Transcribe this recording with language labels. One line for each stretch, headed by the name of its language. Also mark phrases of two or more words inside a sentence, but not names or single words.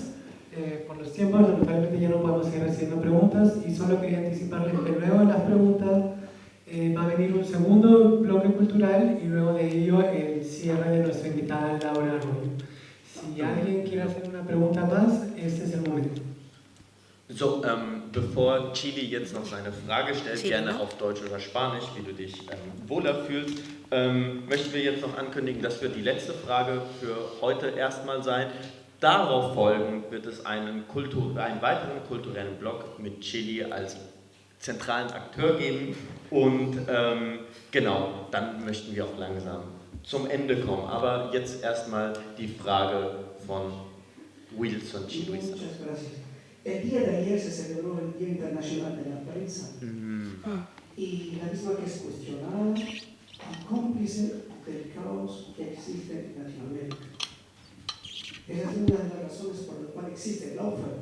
Spanish: Por los tiempos, lamentablemente ya no podemos seguir recibiendo preguntas y solo quería anticiparles que luego de las preguntas va a venir un segundo bloque cultural y luego de ello el cierre de nuestra invitada Laura Arroyo. Si alguien quiere hacer una pregunta más, este es el momento.
German: So, bevor Chili jetzt noch seine Frage stellt, Chili, gerne ne? auf Deutsch oder Spanisch, wie du dich wohler fühlst, möchten wir jetzt noch ankündigen, dass wir die letzte Frage für heute erstmal sein. Darauf folgend wird es einen weiteren kulturellen Block mit Chili als zentralen Akteur geben und genau, dann möchten wir auch langsam zum Ende kommen. Aber jetzt erstmal die Frage von Wilson Chili.
Spanish: Muchas gracias. El día de ayer se celebró el Día Internacional de la Prensa y la misma que es cuestionada y cómplice del caos que existe en Latinoamérica. Esa es una de las razones por las cuales existe la oferta.